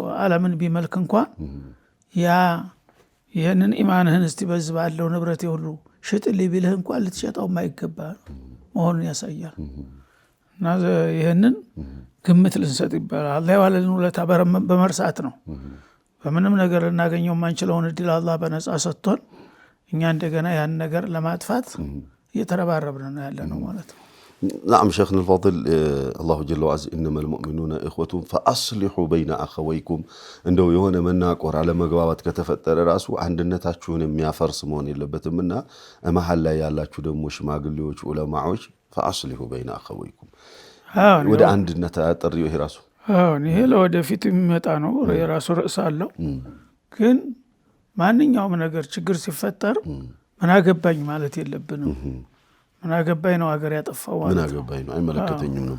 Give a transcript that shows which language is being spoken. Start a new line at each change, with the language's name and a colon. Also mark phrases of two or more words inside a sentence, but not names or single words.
Amharic: ዓለምን ቢመልክ እንኳን ያ ይህንን ኢማንህን እስቲ በዚህ ባለው ንብረት ሁሉ ሽጥልኝ ቢልህ እንኳን ልትሸጠው የማይገባ መሆኑን ያሳያል። እና ይህንን ግምት ልንሰጥ ይባላል። አላህ የዋለልን ውለታ በመርሳት ነው። በምንም ነገር ልናገኘው የማንችለውን እድል አላህ በነፃ ሰጥቶን እኛ እንደገና ያን ነገር ለማጥፋት እየተረባረብን ነው ያለ ነው ማለት ነው።
Arabic: نعم شيخنا الفاضل الله جل وعز إنما المؤمنون إخوة فأصلحوا بين أخويكم
Amharic: እንደው የሆነ መናቆር አለመግባባት ከተፈጠረ ራሱ አንድነታችሁን የሚያፈርስ መሆን የለበትም እና መሐል ላይ ያላችሁ ደግሞ ሽማግሌዎች ዑለማዎች فأصلحوا بين أخويكم ወደ አንድነት አጥሪው ይሄ ራሱ አሁን ይሄ ለወደፊት የሚመጣ ነው፣ የራሱ ርዕስ አለው። ግን ማንኛውም ነገር ችግር ሲፈጠር ምን አገባኝ ማለት የለብንም። ምን አገባኝ ነው ሀገር ያጠፋው ማለት ነው። ምን አገባኝ ነው አይመለከተኝም ነው።